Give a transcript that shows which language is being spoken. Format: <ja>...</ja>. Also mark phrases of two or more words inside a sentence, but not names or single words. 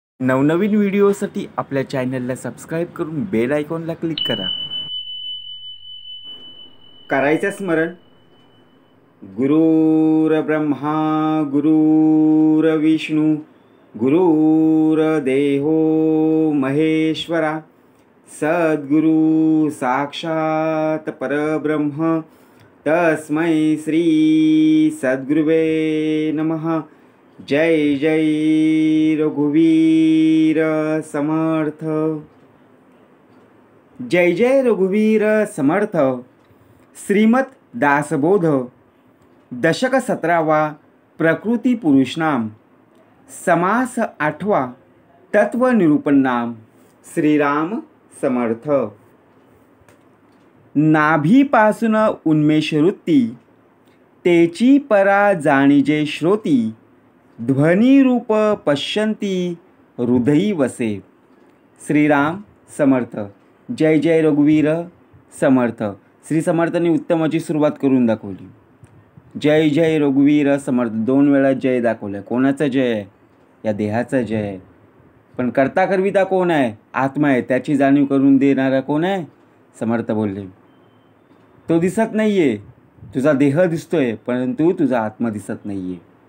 <mr>नवनवीन व्हिडिओसाठी आपल्या चॅनलला सबस्क्राईब करून बेल आयकॉनला क्लिक करा. करायचं स्मरण.</mr> <sa>गुरुर्ब्रह्मा गुरुर्विष्णू गुरुर्देवो महेश्वरा सद्गुरु साक्षात परब्रह्म तस्मै श्री सद्गुरुवे नमः.</sa> <mr>जय जय रघुवीर समर्थ. जय जय रघुवीर समर्थ. श्रीमद दासबोध दशक 17वा प्रकृती पुरुष नाम समास 8वा तत्व निरूपण नाम. श्रीराम समर्थ. नाभीपासून उन्मेष वृत्ती तेची परा जाणीजे श्रोती ध्वनी रूप पश्यंती हृदयी वसे. श्रीराम समर्थ. जय जय रघुवीर समर्थ. श्री समर्थांनी उत्तमाची सुरुवात करून दाखवली. जय जय रघुवीर समर्थ 2 वेळा जय दाखवलं. कोणाचा जय आहे? या देहाचा जय आहे. पण करता करविता कोण आहे? आत्मा आहे. त्याची जाणीव करून देणारा कोण आहे? समर्थ बोलले. तो दिसत नाही आहे. तुझा देह दिसतोय परंतु तुझा आत्मा दिसत नाही आहे.</mr>